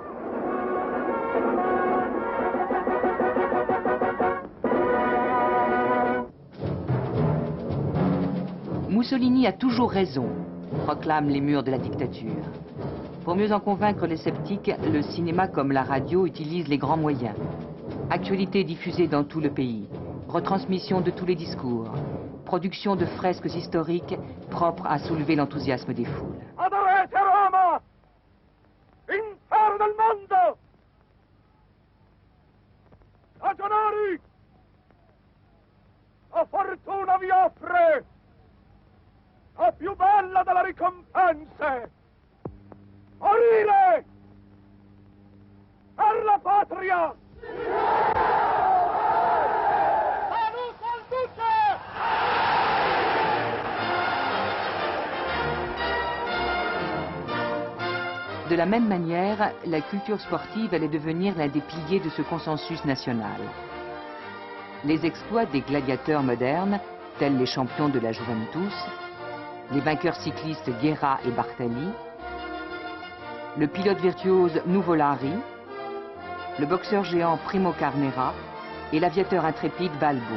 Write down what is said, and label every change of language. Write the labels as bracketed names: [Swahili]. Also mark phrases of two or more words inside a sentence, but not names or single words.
[French] Mussolini a toujours raison, proclament les murs de la dictature. Pour mieux en convaincre les sceptiques, le cinéma comme la radio utilisent les grands moyens. Actualités diffusées dans tout le pays, retransmission de tous les discours, production de fresques historiques propres à soulever l'enthousiasme des foules. [Italian] Adorate Roma! Impero del mondo! Ragionari! La fortuna vi offre la più bella delle ricompense! Morire! Per la patria! Salute al duce! [French] De la même manière, la culture sportive allait devenir l'un des piliers de ce consensus national. Les exploits des gladiateurs modernes, tels les champions de la Juventus, les vainqueurs cyclistes Guerra et Bartali, le pilote virtuose Nuvolari, le boxeur géant Primo Carnera et l'aviateur intrépide Balbo.